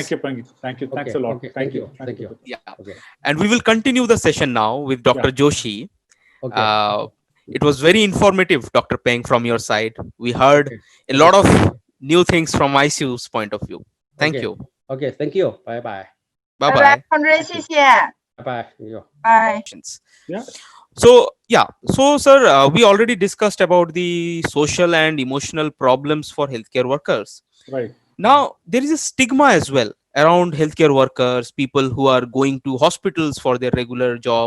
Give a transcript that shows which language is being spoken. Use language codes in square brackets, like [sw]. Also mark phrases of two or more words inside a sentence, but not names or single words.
[en] Thank you, Peng. Thank you. Thanks Okay. a lot. Okay. Thank you. Thank you. Yeah. Okay. And we will continue the session now with Dr. Yeah. Joshi. Okay. It was very informative, Dr. Peng, from your side. We heard Okay. a lot of new things from ICU's point of view. Thank Okay. you. Okay. Thank you. Bye bye. Bye 拜 bye. [zh] 拜，洪瑞，谢谢， [en] Bye bye. Thank you. 拜。 Yeah. So sir, we already discussed about the social and emotional problems for healthcare workers. Right. Now there is a stigma as well around healthcare workers, people who are going to hospitals for their regular job.